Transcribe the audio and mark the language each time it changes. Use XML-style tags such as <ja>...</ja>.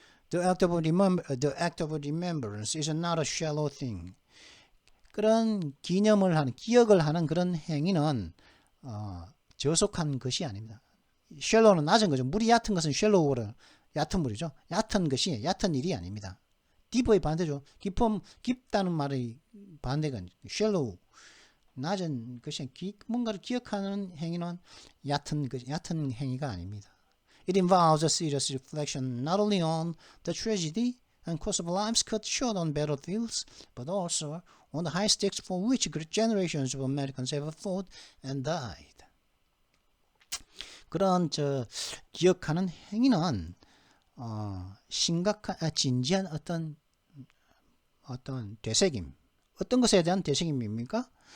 <en>The act of remembrance is not a shallow thing.</en> <ko>그런 기억을 하는 그런 행위는 저속한 것이 아닙니다. shallow는 낮은 거죠. 물이 얕은 것은 shallow, 얕은 물이죠. 얕은 일이 아닙니다. deep의 반대죠. 깊다는 말의 반대가 shallow, 낮은 것이 뭔가를 기억하는 행위는 얕은 행위가 아닙니다.</ko> <en>It involves a serious reflection not only on the tragedy and cost of lives cut short on battlefields, but also on the high stakes for which great generations of Americans have fought and died.</en> <ko>그런 기억하는 행위는 심각한 진지한 어떤 되새김, 어떤 것에 대한 되새김입니까?</ko>